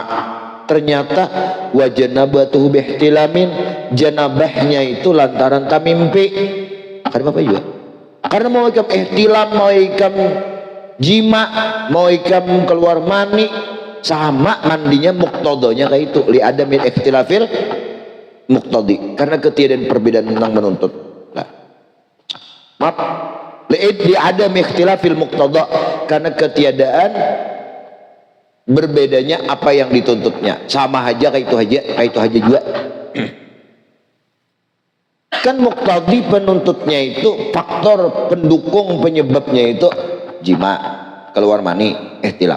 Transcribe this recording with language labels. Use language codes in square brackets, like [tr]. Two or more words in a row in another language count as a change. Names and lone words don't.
[bjn] Ternyata [ar] وجنابته باحتلام, [bjn] janabahnya itu lantaran tamimpi. Kan Bapak juga? Karena mau ikam ihtilam, mau ikam jima, mau ikam keluar mani, sama mandinya muqtadanya kayak itu, [ar] لعدم اختلاف المقتضي, [bjn] karena ketiadaan perbedaan tentang menuntut. Nah, maaf, [ar] لعدم اختلاف المقتضى, [bjn] karena ketiadaan berbedanya apa yang dituntutnya. Sama aja kayak itu aja juga. Kan muqtadi penuntutnya itu faktor pendukung penyebabnya itu jima, keluar mani, ihtilam.